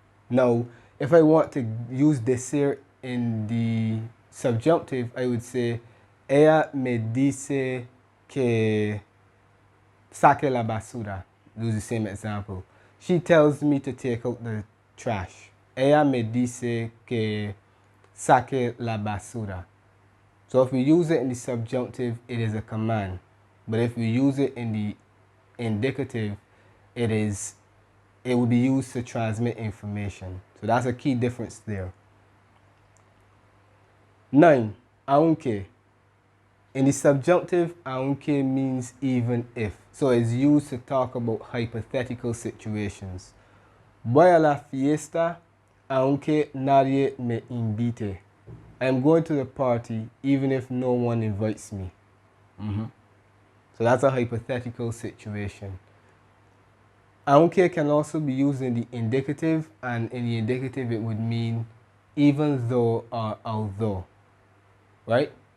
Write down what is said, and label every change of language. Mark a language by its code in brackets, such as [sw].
[en] Now, if I want to use decir in the subjunctive, I would say [es] ella me dice que saque la basura. [en] Use the same example. She tells me to take out the trash. [es] Ella me dice que saque la basura. [en] So if we use it in the subjunctive, it is a command. But if we use it in the indicative, it will be used to transmit information. So that's a key difference there. 9. Aunque. In the subjunctive, aunque means even if. So it's used to talk about hypothetical situations. [es] Voy a la fiesta aunque nadie me invite. [en] I am going to the party even if no one invites me. So that's a hypothetical situation. Aunque can also be used in the indicative, and in the indicative it would mean even though or although, right?